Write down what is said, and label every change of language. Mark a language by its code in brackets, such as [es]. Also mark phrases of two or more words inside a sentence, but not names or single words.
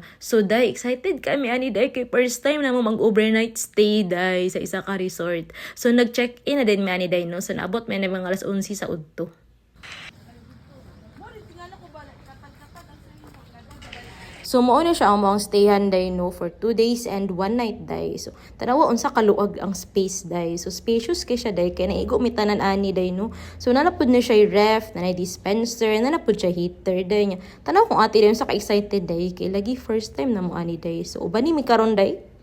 [ceb] So day excited kami ani day kay [en] first time [ceb] na mo mag- [en] overnight stay [ceb] day sa isa ka resort. So nag-check-in na din mi ani day no. So naabot mi na mga alas 11 sa udto. So mao na siya ang mga stayhan day no [en] for 2 days and 1 night [ceb] day. So tanawa unsa kaluag ang space day. So spacious kay siya day kay naigo mi tanan ani day no. So nanapod na siya ref, nanay dispenser, nanapod siya heater day nya. Tanaw kung ati day sa ka excited day kay lagi [en] first time [ceb] na mo ani day. So uban ni mi karon day.